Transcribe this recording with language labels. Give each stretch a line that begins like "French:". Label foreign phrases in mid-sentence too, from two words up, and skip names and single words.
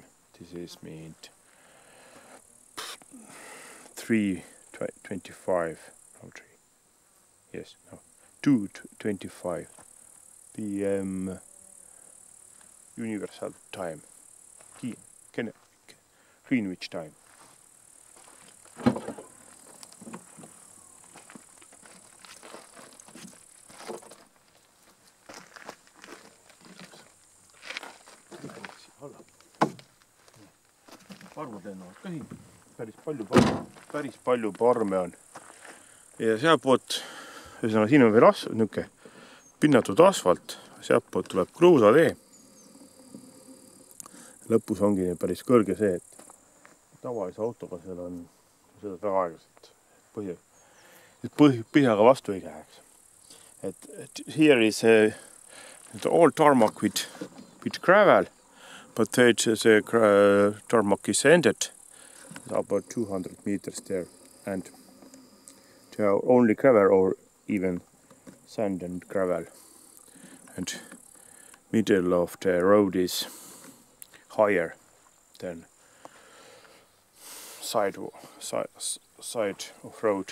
English: This is meant 3:25. No, 3. Yes, no. 2:25 PM universal time. Greenwich time.
Estonian: Parmud lennavad ka siin. Päris palju parme on. Ja sealtpoolt, siin on veel niisugune pinnatud asfalt, sealtpoolt tuleb kruusatee. Lõpus ongi päris kõrge see, et tavalise autoga seal on seda väga aeglaselt põhjaga vastu ei läheks.
English: Here is the old tarmac with gravel, but the tarmac is ended about 200 meters there, and there are only gravel or even sand and gravel, and middle of the road is higher than side of road.